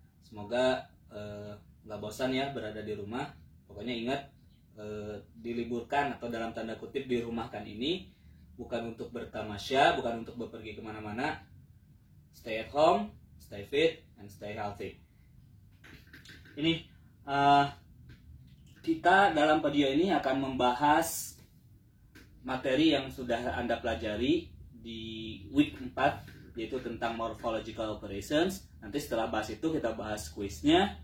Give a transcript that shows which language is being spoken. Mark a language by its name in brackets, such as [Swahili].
[Indonesian] Semoga nggak bosan ya berada di rumah. Pokoknya ingat, diliburkan atau dalam tanda kutip dirumahkan ini bukan untuk bertamasya, bukan untuk bepergi kemana-mana. [English] Stay at home, stay fit, and stay healthy. [Indonesian] Ini kita dalam video ini akan membahas materi yang sudah Anda pelajari di week 4, yaitu tentang morphological operations. Nanti setelah bahas itu kita bahas kuisnya.